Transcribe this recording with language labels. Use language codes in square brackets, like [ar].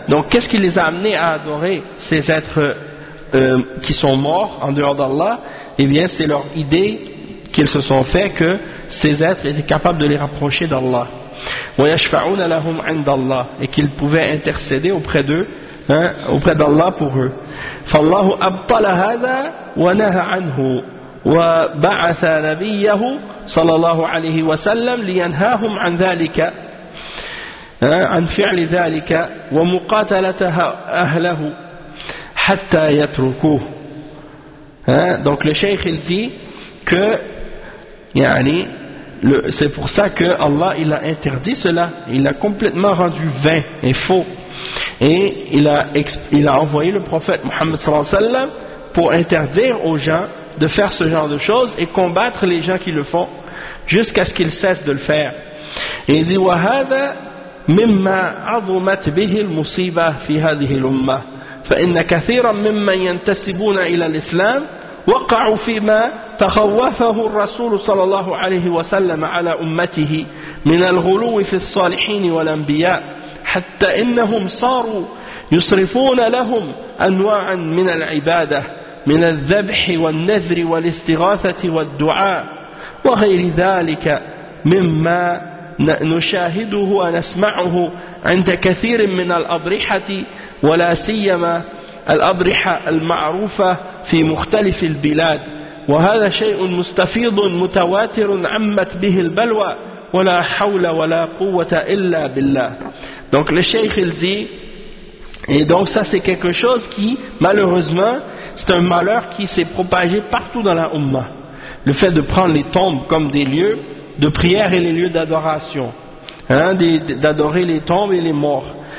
[fr] Donc qu'est-ce qui les a amenés à adorer ces êtres qui sont morts en dehors d'Allah? Eh bien c'est leur idée qu'ils se sont fait que ces êtres étaient capables de les rapprocher d'Allah. [ar] وَيَشْفَعُونَ لَهُمْ عِنْدَ اللَّهِ, [fr] et qu'ils pouvaient intercéder auprès d'eux, hein, auprès d'Allah pour eux. [ar] فَاللَّهُ أَبْطَلَ هَذَا وَنَهَا عَنْهُ وَبَعَثَ نَبِيَّهُ صَلَى اللَّهُ عَلَيْهِ وَسَلَّمْ لِيَنْهَاهُمْ عَنْ ذَلِكَ عن فعل ذلك ومقاتلة أهله حتى يتركوه. [fr] Donc le cheikh il dit que, yani, c'est pour ça que Allah il a interdit cela, il a complètement rendu vain et faux, et il a envoyé le prophète Muhammad sallallahu alayhi wa sallam pour interdire aux gens de faire ce genre de choses et combattre les gens qui le font jusqu'à ce qu'ils cessent de le faire. Et il dit [ar] wa hadha مما عظمت به المصيبة في هذه الأمة فإن كثيرا ممن ينتسبون إلى الإسلام وقعوا فيما تخوفه الرسول صلى الله عليه وسلم على أمته من الغلو في الصالحين والأنبياء حتى إنهم صاروا يصرفون لهم أنواعا من العبادة من الذبح والنذر والاستغاثة والدعاء وغير ذلك مما نشاهده ونسمعه عند كثير من الأضرحة ولا سيما الأضرحة المعروفة في مختلف البلاد وهذا شيء مستفيض متواتر عمت به البلوى ولا حول ولا قوة إلا بالله. [fr] Donc le cheikh il dit, et donc ça c'est quelque chose qui malheureusement c'est un malheur qui s'est propagé partout dans la Ummah, le fait de prendre les tombes comme des lieux de prière et les lieux d'adoration, hein, d'adorer les tombes et les morts.